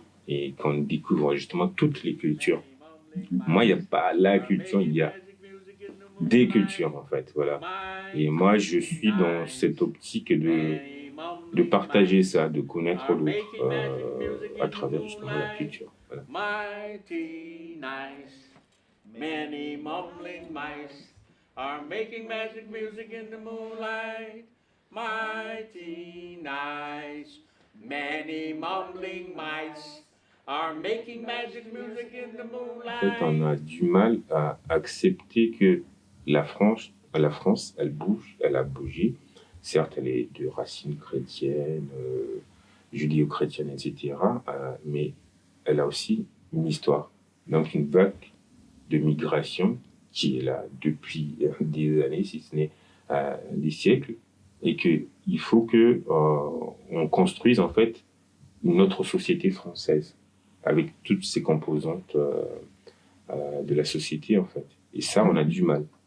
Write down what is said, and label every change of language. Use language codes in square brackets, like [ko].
[fr] Et qu'on découvre justement toutes les cultures. Moi, il n'y a pas la culture, il y a des cultures, en fait, voilà. Et moi, je suis dans cette optique de partager ça, de connaître l'autre à travers justement la culture. Voilà. [en] Mighty nice, many mumbling mice are making magic music in the moonlight. Mighty nice, many mumbling mice are making magic music in the moonlight. [fr] En fait, on a du mal à accepter que la France, elle bouge, elle a bougé. Certes, elle est de racines chrétiennes, judéo-chrétiennes, etc. Mais elle a aussi une histoire. Donc une vague de migration qui est là depuis des années, si ce n'est des siècles, et qu'il faut que on construise en fait une autre société française avec toutes ces composantes de la société en fait. Et ça, on a du mal.